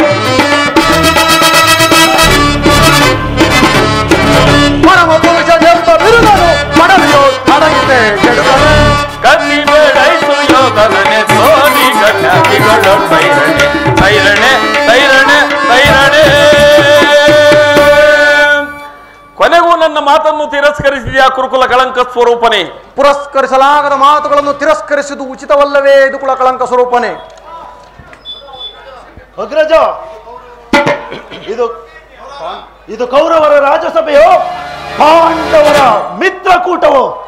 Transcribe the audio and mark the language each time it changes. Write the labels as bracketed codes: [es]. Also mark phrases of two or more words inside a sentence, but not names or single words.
[kn] ಪರಮ ಪುರುಷನೆಂಬ ಬಿರುದನು ಪಡವಿಯೋ ಅಡಗಿದೆ ಕೆಡುಕನೆ. ಕತ್ತಿ ಬೇಡೈಸು ಯೋಧನನೆ ತೋರಿ ಗಣ್ಯಾತಿಗಳು ಸೈರಣೆ, ಸೈರಣೆ ಸೈರಣೆ ಸೈರಣೆ. ಕೊನೆಗೂ ನನ್ನ ಮಾತನ್ನು ತಿರಸ್ಕರಿಸಿದೆಯಾ ಕುರುಕುಲ ಕಳಂಕ ಸ್ವರೂಪನೇ? ಪುರಸ್ಕರಿಸಲಾಗದ ಮಾತುಗಳನ್ನು ತಿರಸ್ಕರಿಸುವುದು ಉಚಿತವಲ್ಲವೇ ಇದು ಕುಲ ಕಳಂಕ ಸ್ವರೂಪನೇ? ಅಗ್ರಜ, ಇದು ಕೌರವರ ರಾಜಸಭೆಯೋ ಪಾಂಡವರ ಮಿತ್ರಕೂಟವೋ?